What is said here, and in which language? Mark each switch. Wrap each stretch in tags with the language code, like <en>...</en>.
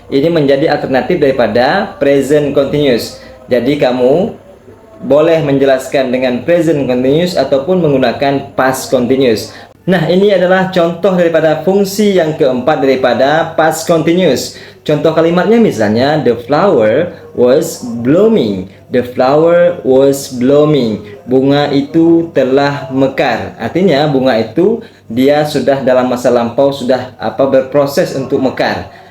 <id>Ini menjadi alternatif daripada present continuous. Jadi kamu boleh menjelaskan dengan present continuous ataupun menggunakan past continuous. Nah, ini adalah contoh daripada fungsi yang keempat daripada past continuous. Contoh kalimatnya misalnya,</id> <en>the flower was blooming. The flower was blooming.</en> <id>Bunga itu telah mekar. Artinya bunga itu dia sudah dalam masa lampau, sudah berproses untuk mekar.</id>